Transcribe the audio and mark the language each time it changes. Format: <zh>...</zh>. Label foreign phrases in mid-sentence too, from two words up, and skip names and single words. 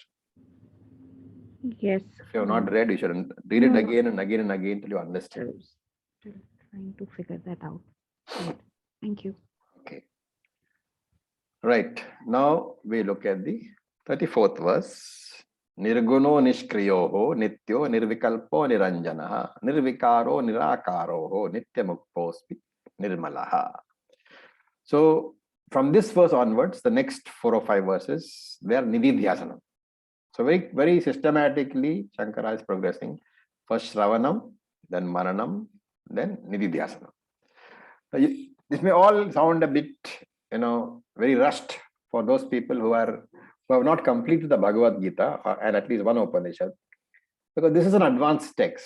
<en>Yes. If you have not read, you should read it No. again and again and again till you understand. Still trying to figure that out. Right. Thank you. Okay. Right. Now we look at the 34th verse.</en> <sa>निर्गुणो निष्क्रियो नित्यो निर्विकल्पो निरञ्जनः निर्विकारो निराकारो नित्यमुक्तोऽस्मि निर्मलः.</sa> <en>So from this verse onwards, the next 4 or 5 verses, they are nididhyasanam. So very, very systematically, Shankara is progressing. First Shravanam, then Maranam, then nididhyasanam. This may all sound a bit, very rushed for those people who have not completed the Bhagavad Gita and at least one Upanishad, because this is an advanced text.</en>